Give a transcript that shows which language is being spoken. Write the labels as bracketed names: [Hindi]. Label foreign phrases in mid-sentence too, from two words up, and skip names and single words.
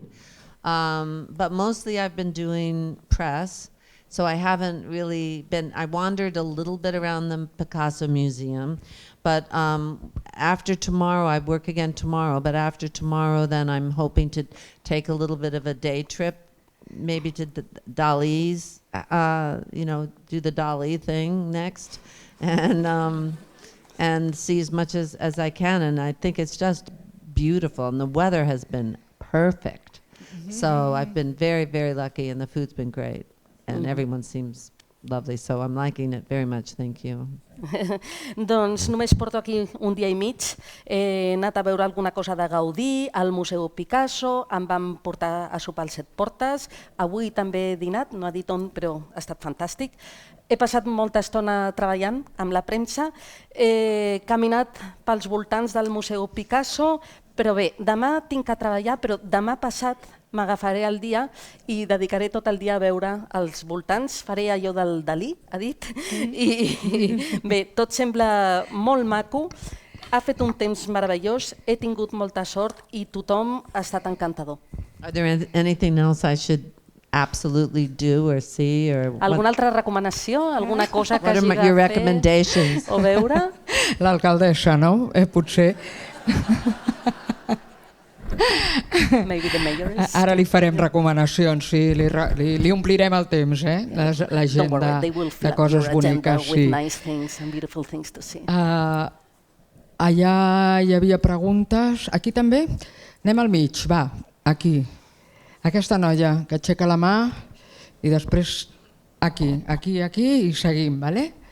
[English] But mostly I've been doing press, so I haven't really been, I wandered a little bit around the Picasso Museum, but after tomorrow, I work again tomorrow, but after tomorrow then I'm hoping to take a little bit of a day trip, maybe to Dali's, do the Dali thing next, and see as much as I can. And I think it's just beautiful, and the weather has been perfect. So I've been very, very lucky, and the food's been great, and everyone seems lovely. So I'm liking it very much. Thank you. [Catalan] Doncs només porto aquí un dia i mig. He anat a veure alguna cosa de Gaudí, al Museu Picasso, em van portar a sopar al Set Portes. Avui també he dinat, no ha dit on, però ha estat fantàstic. He passat molta estona treballant amb la premsa. He caminat pels voltants del Museu Picasso, però bé, demà tinc que treballar, però demà passat m'agafaré el dia i dedicaré tot el dia a veure els voltants. Faré allò del Dalí, ha dit. I bé, tot sembla molt maco. Ha fet un temps meravellós, he tingut molta sort i tothom ha estat encantador. [English] Are there anything else I should absolutely do or see? [Catalan] Alguna altra recomanació? Alguna cosa que hagi de [English] your recommendations? [Catalan] O veure? L'alcaldessa, no? Potser. [English] Maybe the mayor is... [Catalan] Ara li farem recomanacions, sí, li omplirem el temps, l'agenda de coses boniques. Allà hi havia preguntes. Aquí també? Anem al mig, va, aquí. Aquesta noia que aixeca la mà i després aquí i seguim, vale?